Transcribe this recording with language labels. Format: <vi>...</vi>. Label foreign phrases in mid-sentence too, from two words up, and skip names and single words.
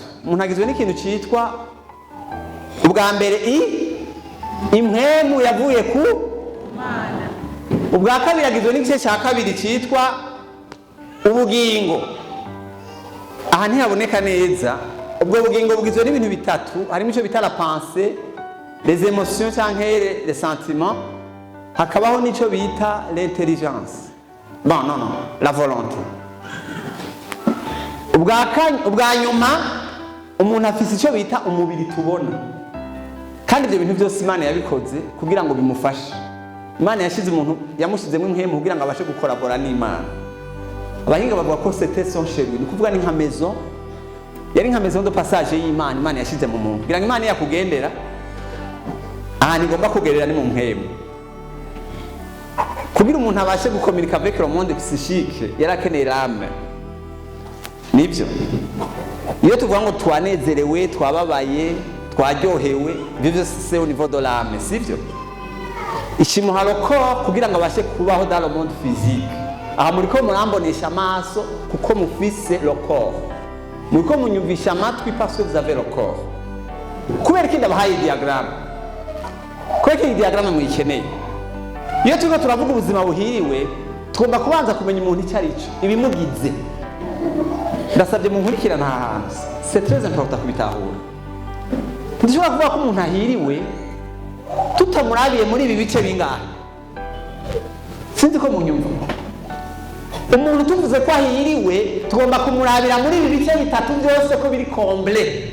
<rn>Umuntu agizwe n'ikintu citwa ubwa mbere impwemu yavuye ku Mana. Ubwa kabiri agizwe n'igice cya kabiri citwa ubugingo. Aha ntihaboneka neza. Ubwo bugingo bugizwe n'ibintu bitatu, harimo icyo bita</rn> <fr>la pensée, les émotions</fr> <rn>cyangwa</rn> <fr>les sentiments,</fr> <rn>hakabaho n'icyo bita l'intelligence.</rn> <fr>Bon, non, la volonté.</fr> <rn>Ubwa nyuma umuntu afise icyo bita umubiri tubona. Kandi ibyo bintu byose Imana yabikoze kugira ngo bimufashe. Imana yashize umuntu, yamushizemo impwemu kugira ngo abashe gukorabora n'Imana. Abahinga bavuga ko</rn> <fr>c'était son chez lui,</fr> <rn>ni kuvuga ni nka maison, yari nka</rn> <fr>maison de passage</fr> <rn>y'Imana. Imana yashize mu muntu kugira ngo Imana yakugendera aha nigomba kugerera ni mu mpwemu, kugira umuntu abashe gucommuniquer</rn> <fr>avec le monde psychique.</fr> <rn>Yarakeneye l'âme. Nibyo iyo tuvuga ngo twanezerewe, twababaye, twaryohewe, ibyo byose</rn> <fr>c'est au niveau de l'âme,</fr> <rn>sivyo? Ishimuha</rn> <fr>le corps</fr> <rn>kugira ngo abashe kubaho</rn> <fr>dans le monde physique.</fr> <rn>Aha muriko murambonesha amaso kuko mufise</rn> <fr>le corps,</fr> <rn>muriko munyumvisha amatwi</rn> <fr>parce que vous avez le corps.</fr> <rn>Kubera iki ndabahaye diagramme? Kubera iki diagramme muyikeneye? Iyo turiko turavuga ubuzima buhiriwe, tugomba kubanza kumenya umuntu icyo ari cyo, ibimugize. Ndasabye mu nkurikirana aha hantu,</rn> <fr>c'est très important kubitahura.</fr> <rn>Ntidushobora kuvuga ko umuntu ahiriwe tutamurabiye muri ibi bice bingahe. Sinzi ko munyumva. Umuntu tuvuze ko ahiriwe tugomba kumurabira muri ibi bice bitatu byose ko biri complet.</rn>